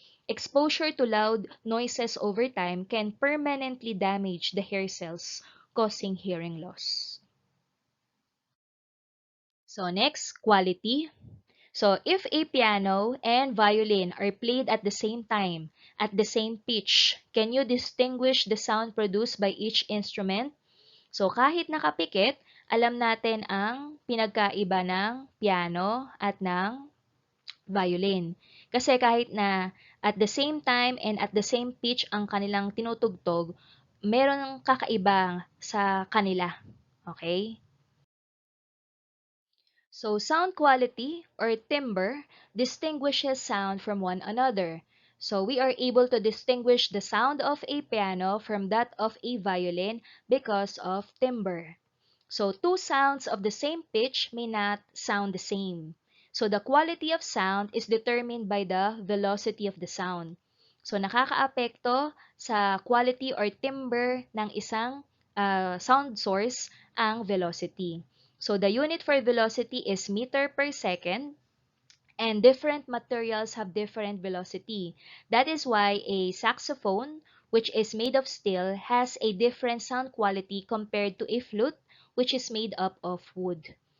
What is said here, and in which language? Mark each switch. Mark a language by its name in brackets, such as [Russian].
[English] Exposure to loud noises over time can permanently damage the hair cells, causing hearing loss. So next, quality. So if a piano and violin are played at the same time, at the same pitch, can you distinguish the sound produced by each instrument? [Filipino] So kahit nakapikit, alam natin ang pinagkaiba ng piano at ng violin. Kasi kahit na [English] at the same time and at the same pitch [Filipino] ang kanilang tinutugtog, meron ng kakaiba sa kanila. Okay? [English] So sound quality or timbre distinguishes sound from one another. So we are able to distinguish the sound of a piano from that of a violin because of timbre. So two sounds of the same pitch may not sound the same. So the quality of sound is determined by the velocity of the sound. [Filipino] So nakakaapekto sa quality or timbre ng isang sound source ang velocity. [English] So the unit for velocity is meter per second, and different materials have different velocity. That is why a saxophone, which is made of steel, has a different sound quality compared to a flute, which is made up of wood.